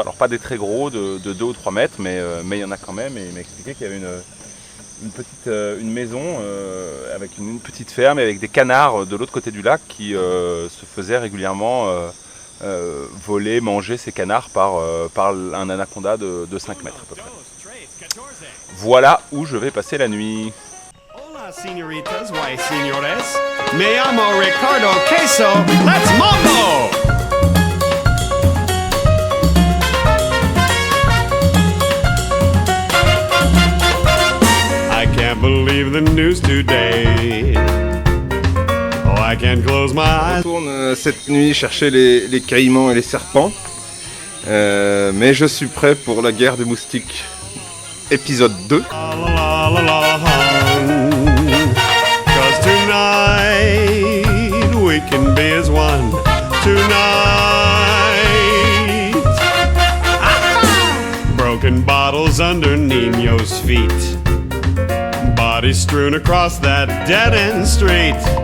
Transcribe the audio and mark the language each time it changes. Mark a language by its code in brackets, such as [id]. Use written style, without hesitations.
[fr] Alors pas des très gros, de 2 ou 3 mètres, mais il y en a quand même. Et il m'a expliqué qu'il y avait une maison avec une petite ferme et avec des canards de l'autre côté du lac qui se faisaient régulièrement voler, manger ces canards par un anaconda de 5 mètres à peu près. Voilà où je vais passer la nuit. [es] Hola, señoritas, why, señores. Me llamo Ricardo Queso. [en] Let's mambo! I can't believe the news today. Oh, I can't close my [fr] Je [en] eyes. [fr] retourne cette nuit chercher les caïmans et les serpents. Mais je suis prêt pour la guerre des moustiques. Épisode 2. La la la la la. [en] 'Cause tonight we can be as one. Tonight. Broken bottles under Nino's feet. Bodies strewn across that dead-end street.